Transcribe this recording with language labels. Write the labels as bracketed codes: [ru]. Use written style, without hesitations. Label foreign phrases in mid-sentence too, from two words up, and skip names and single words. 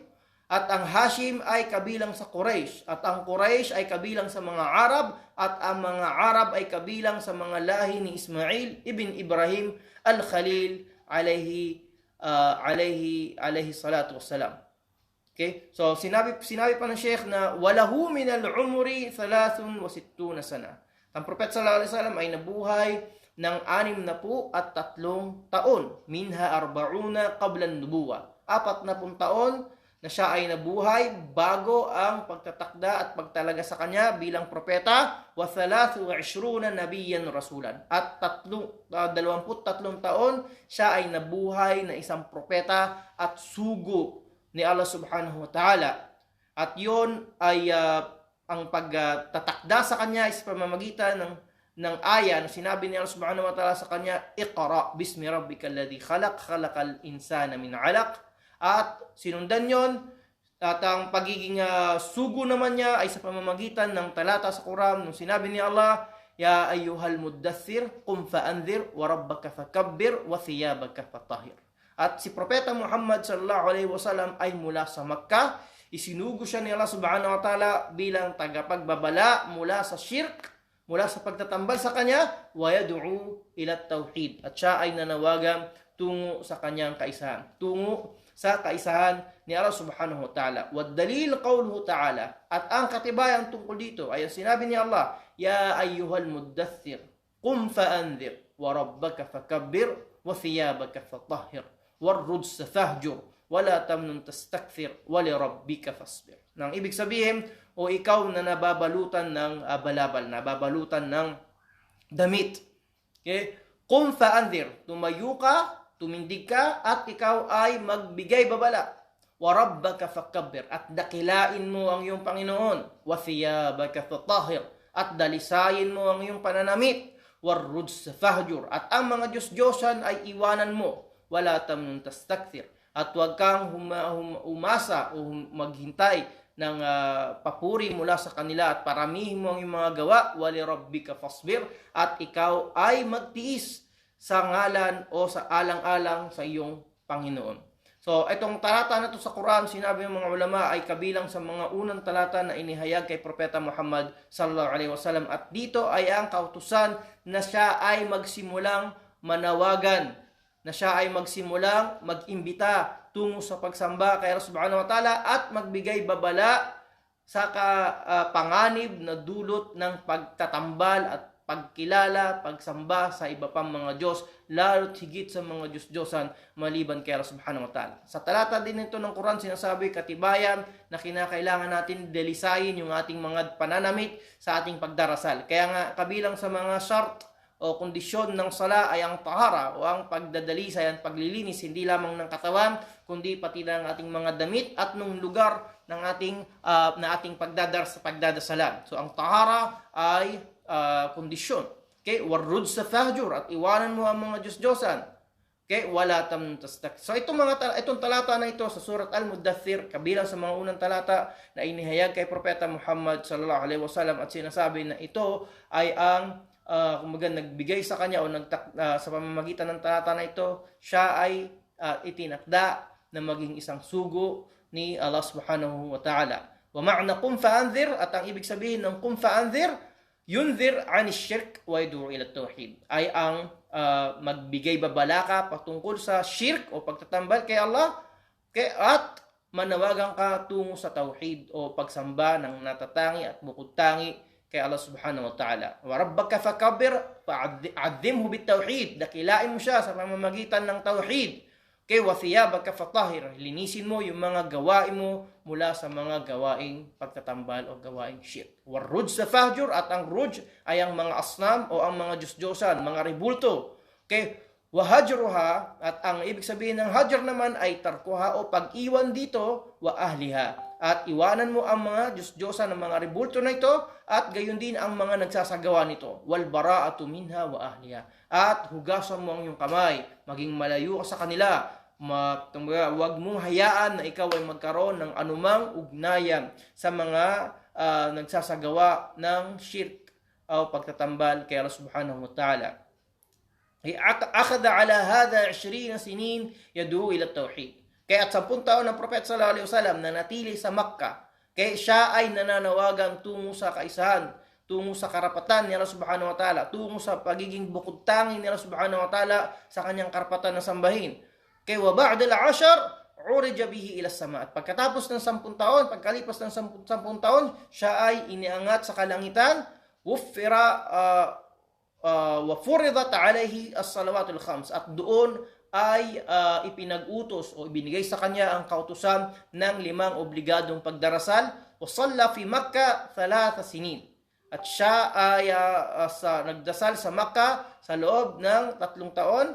[tl] At ang Hashim ay kabilang sa Quraysh. At ang Quraysh ay kabilang sa mga Arab. At ang mga Arab ay kabilang sa mga lahi ni Ismail ibn Ibrahim al-Khalil [ar] عليه الصلاة والسلام. [tl] Okay? So sinabi pa ng Sheikh na [ar] وله من العمر 63 سنة. [tl] Ang propeta [ar] صلى الله عليه وسلم [tl] ay nabuhay ng 63 taon. [ar] منها 40 قبل النبوة. [tl] 40 taon na siya ay nabuhay bago ang pagtatakda at pagtalaga sa kanya bilang propeta, [ar] و23 نبيا رسولا. [tl] At 23 taon siya ay nabuhay na isang propeta at sugo ni Allah [ar] سبحانه وتعالى. [tl] At yon ay ang pagtatakda sa kanya is pamamagitan ng aya na sinabi ni Allah [ar] سبحانه وتعالى [tl] sa kanya, [ar] اقرأ باسم ربك الذي خلق خلق الإنسان من علق. [tl] At sinundan yon, at ang pagiging sugo naman niya ay sa pamamagitan ng talata sa Quran nung sinabi ni Allah, [ar] يا أيها المدثر قم فأنذر وربك فكبر وثيابك فطهر. [tl] At si Propeta Muhammad [ar] صلى الله عليه وسلم [tl] ay mula sa Makkah, isinugo siya ni Allah [ar] سبحانه وتعالى [tl] bilang tagapagbabala mula sa shirk, mula sa pagtatambal sa kanya, [ar] ويدعو إلى التوحيد. [tl] At siya ay nanawagan tungo sa kanyang kaisahan, tungo sa kaisahan ni Allah [ar] سبحانه وتعالى. والدليل قوله تعالى. [tl] At ang katibayan tungkol dito ay ang sinabi ni Allah, [ar] يا أيها المدثر قم فأنذر وربك فكبر وثيابك فطهر والرجز فاهجر ولا تمنن تستكثر ولربك فاصبر. [tl] Nang ibig sabihin, o ikaw na nababalutan ng balabal, nababalutan ng damit. Okay? [ar] قم فأنذر, [tl] tumayo ka, tumindig ka, at ikaw ay magbigay babala. [ar] وربك فكبر, [tl] at dakilain mo ang iyong Panginoon. [ar] وثيابك فطهر, [tl] at dalisayin mo ang iyong pananamit. [ar] والرجز فاهجر, [tl] at ang mga Diyos-Diyosan ay iwanan mo. [ar] ولا تمنن تستكثر, [tl] at huwag kang umasa o maghintay ng papuri mula sa kanila, at paramihin mo ang iyong mga gawa. [ar] ولربك فاصبر, [tl] at ikaw ay magtiis sa ngalan o sa alang-alang sa iyong Panginoon. So, itong talata na to sa Quran, sinabi ng mga ulama, ay kabilang sa mga unang talata na inihayag kay Propeta Muhammad [ar] صلى الله عليه وسلم. [tl] At dito ay ang kautusan na siya ay magsimulang manawagan, na siya ay magsimulang mag-imbita tungo sa pagsamba kay Allah [ar] سبحانه وتعالى [tl] at magbigay babala sa panganib na dulot ng pagtatambal at pagkilala, pagsamba sa iba pang mga Diyos, lalo't higit sa mga Diyos-Diyosan maliban kay Allah [ar] سبحانه وتعالى. [tl] Sa talata din ito ng Quran, sinasabi katibayan na kinakailangan natin delisayin yung ating mga pananamit sa ating pagdarasal. Kaya nga kabilang sa mga shart o kondisyon ng sala ay ang tahara o ang pagdadalisay, ang paglilinis hindi lamang ng katawan kundi pati ng ating mga damit at ng lugar ng ating pagdadasalan. So ang tahara ay kondisyon. Okay, [ar] والرجز فاهجر, [tl] at iwanan mo ang mga Diyos-Diyosan. [ar] Okay, ولا تمنن تستكثر. [tl] So itong talata na ito sa surat Al-Muddathir, kabilang sa mga unang talata na inihayag kay Propeta Muhammad [ar] صلى الله عليه وسلم, [tl] at sinasabi na ito ay ang kumbaga nagbigay sa kanya o sa pamamagitan ng talata na ito, siya ay itinakda na maging isang sugo ni Allah [ar] سبحانه وتعالى. ومعنى قم فأنذر, [tl] at ang ibig sabihin ng [ar] قم فأنذر ينذر عن الشرك ويدعو إلى التوحيد, [tl] ay ang magbigay babala ka patungkol sa shirk o pagtatambal kay Allah, at manawagan ka tungo sa tauhid o pagsamba ng natatangi at bukod-tangi kay Allah [ar] سبحانه وتعالى. وربك فكبر فعظمه بالتوحيد, [tl] dakilain mo siya sa pamamagitan ng tauhid. [ar] Kay وثيابك فطهر, [tl] linisin mo yung mga gawain mo mula sa mga gawaing pagtatambal o gawaing shirk. [ar] والرجز فاهجر, [tl] at ang ruj ay ang mga asnam o ang mga Diyos-Diyosan, mga ribulto. Okay, [ar] وهجرها, [tl] at ang ibig sabihin ng hajar naman ay tarkuha o pag-iwan dito, [ar] وأهلها, [tl] at iwanan mo ang mga Diyos-Diyosan ng mga rebulto na ito at gayon din ang mga nagsasagawa nito. [ar] والبراءة منها وأهلها. [tl] At hugasan mo ang iyong kamay, maging malayo ka sa kanila. Huwag mong hayaan na ikaw ay magkaroon ng anumang ugnayan sa mga nagsasagawa ng shirk o pagtatambal kay Allah [ar] سبحانه وتعالى. أخذ على هذا 20 سنين يدعو إلى التوحيد. [tl] Kaya at 10 taon ng Propeta [ar] صلى الله عليه وسلم [tl] na natili sa Makkah, kaya siya ay nananawagan tungo sa kaisahan, tungo sa karapatan ni Allah [ar] سبحانه وتعالى, [tl] tungo sa pagiging bukod tangi ni Allah [ar] سبحانه وتعالى [tl] sa kanyang karapatan na sambahin. [ar] Kaya وبعد ال10 عرج به إلى السماء. [tl] At pagkatapos ng 10 taon, pagkalipas ng 10 taon, siya ay iniangat sa kalangitan, [ar] وفرضت عليه الصلوات الخمس, [tl] at doon ay ipinag-utos o ibinigay sa kanya ang kautusan ng 5 obligadong pagdarasal. [ar] وصلى في مكة 3 سنين, [tl] at siya ay nagdasal sa Makkah sa loob ng 3 taon.